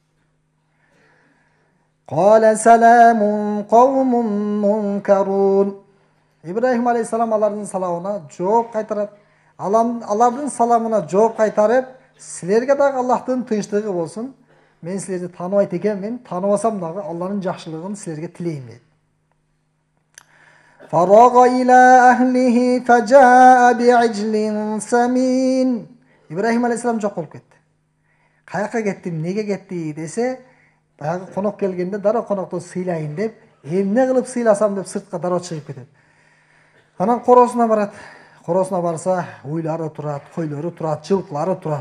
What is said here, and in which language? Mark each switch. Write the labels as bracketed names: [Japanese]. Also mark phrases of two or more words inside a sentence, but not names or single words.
[Arabic] قال سلام قوم منكرون. [Kyrgyz] Ибрахим алейхисалам алардын саламына жооп кайтарат. Алардын саламына жооп кайтарып, силерге дагы Аллахтын тынчтыгы болсун. Мен силерди тааныбайт экенмин, тааныбасам дагы Алланын жакшылыгын силерге тилейм дейт. [Arabic] فراغ إلى أهله فجاء بعجل سمين. [Kyrgyz] Ибрахим алейхисалам жок болуп кетти. Каяка кетти, неге кетти десе, баягы конок келгенде дароо конокту сыйлайын деп, эмне кылып сыйласам деп сыртка дароо чыгып кетет. Анан коросуна барат. Коросуна барса, уйлары турат, койлору турат, жылкылары турат.